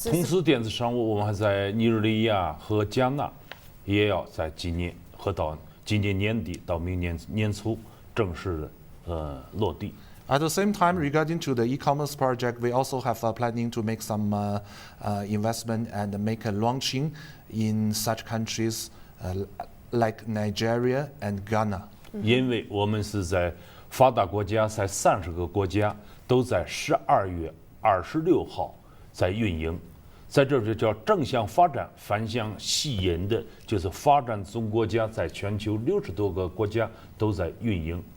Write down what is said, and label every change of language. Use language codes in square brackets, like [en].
[zh] 同时，电子商务我们还在尼日利亚和加纳，也要在今年和到今年年底到明年年初正式的落地。 [en] At the same time, regarding to the e-commerce project, we also have planning to make some investment and make a launching in such countries like Nigeria and Ghana. [zh] 因为我们是在发达国家，在30个国家都在12月26号在运营，在这就叫正向发展，反向吸引的，就是发展中国家在全球60多个国家都在运营。